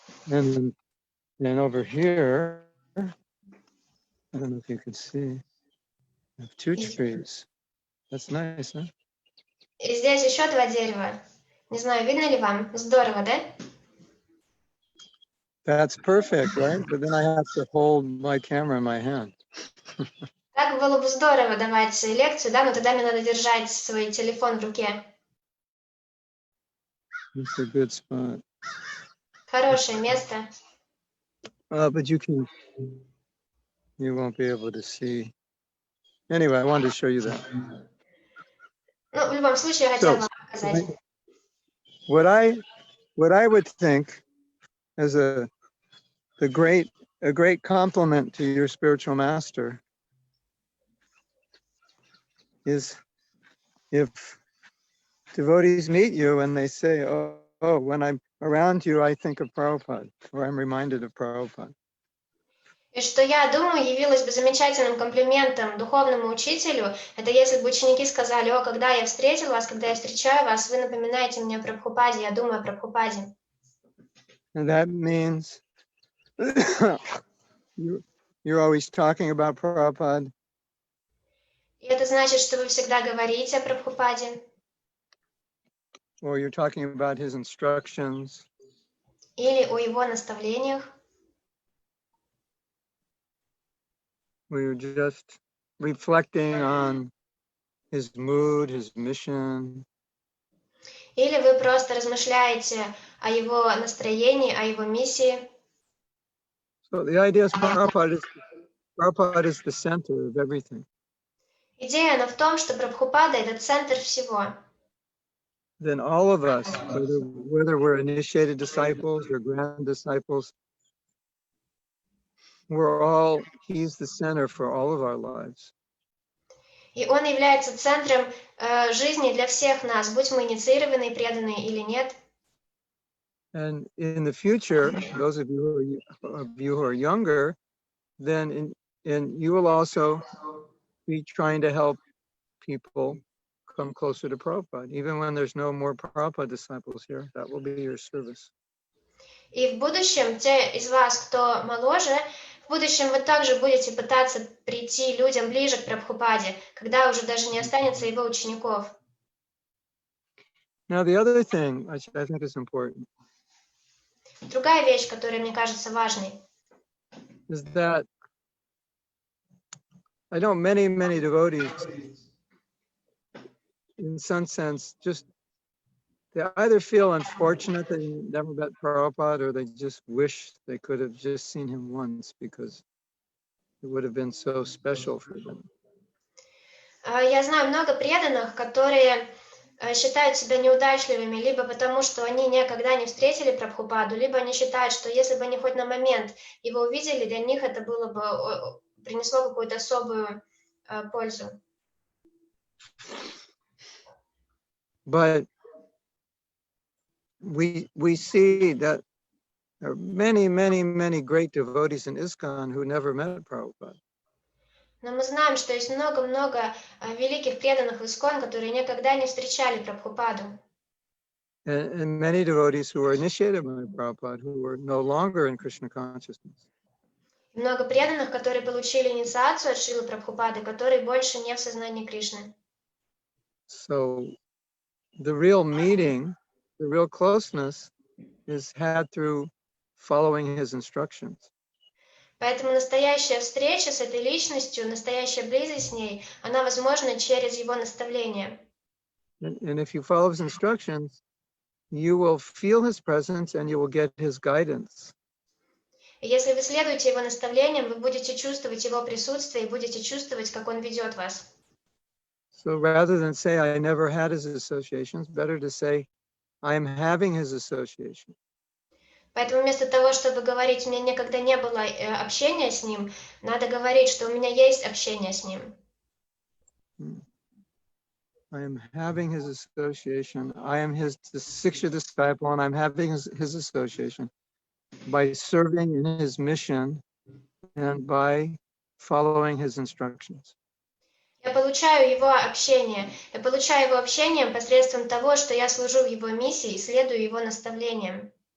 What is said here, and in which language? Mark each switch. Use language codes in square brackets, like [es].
[en] And then over here, I don't know if you can see, I have two trees. That's nice, huh? [ru] И здесь еще два дерева. Не знаю, видно ли вам? Здорово, да? [en] That's perfect, right? But then I have to hold my camera in my hand. [ru] Так было бы здорово давать лекцию, да, но тогда мне надо держать свой телефон в руке. [en] It's a good spot. [ru] Хорошее место. [en] But you won't be able to see. Anyway, I wanted to show you that. [ru] Ну, в любом случае, я хотела вам показать. [en] What I would think as a great compliment to your spiritual master is if devotees meet you and they say, oh, when I'm around you, I think of Prabhupada, or I'm reminded of Prabhupada. [ru] И что я думаю, явилось бы замечательным комплиментом духовному учителю, это если бы ученики сказали: «О, когда я встретил вас, когда я встречаю вас, вы напоминаете мне о Прабхупаде, я думаю о Прабхупаде». [en] And that means you're always talking about Prabhupada. [ru] И это значит, что вы всегда говорите о Прабхупаде, [en] Or you're talking about his instructions. [ru] или о его наставлениях, [en] Or you're just reflecting on his mood, his mission. [ru] или вы просто размышляете о его настроении, о его миссии. [en] So the idea is Prabhupada is the center of everything. [ru] Идея она в том, что Прабхупада — это центр всего. [en] Then all of us, whether we're initiated disciples or grand disciples, he's the center for all of our lives. [ru] И он является центром жизни для всех нас, будь мы инициированные, преданные или нет. [en] And in the future, those of you who are younger, then you will also be trying to help people come closer to Prabhupada. Even when there's no more Prabhupada disciples here, that will be your service. [ru] И в будущем, те из вас, кто моложе, в будущем вы также будете пытаться прийти людям ближе к Прабхупаде, когда уже даже не останется его учеников. [en] Now, the other thing which I think is important [ru] Другая вещь, которая мне кажется важной, [en] is that I know many devotees, in some sense, just they either feel unfortunate that they never met Prabhupada, or they just wish they could have just seen him once because it would have been so special for them. [ru] Я знаю много преданных, которые считают себя неудачливыми, либо потому, что они никогда не встретили Прабхупаду, либо они считают, что если бы они хоть на момент его увидели, для них это было бы, принесло какую-то особую пользу. [en] But we see that there are many great devotees in ISKCON who never met Prabhupada. [ru] Но мы знаем, что есть много-много великих преданных в ИСККОН, которые никогда не встречали Прабхупаду. [en] And many devotees who were initiated by Prabhupada who were no longer in Krishna consciousness. [ru] Много преданных, которые получили инициацию от Шрилы Прабхупады, которые больше не в сознании Кришны. [en] So the real meeting, the real closeness is had through following his instructions. [ru] Поэтому настоящая встреча с этой личностью, настоящая близость с ней, она возможна через его наставления. [en] And if you follow his instructions, you will feel his presence and you will get his guidance. [ru] И если вы следуете его наставлениям, вы будете чувствовать его присутствие и будете чувствовать, как он ведет вас. [en] So rather than say, I never had his associations, better to say, I am having his association. [ru] Поэтому вместо того, чтобы говорить, у меня никогда не было общения с ним, надо говорить, что у меня есть общение с ним. [en] I am having his association. I am his Siksha disciple, and I'm having his association by serving in his mission and by following his instructions. [ru] Я получаю его общение. Я получаю его общение посредством того, что я служу в его миссии и следую его наставлениям.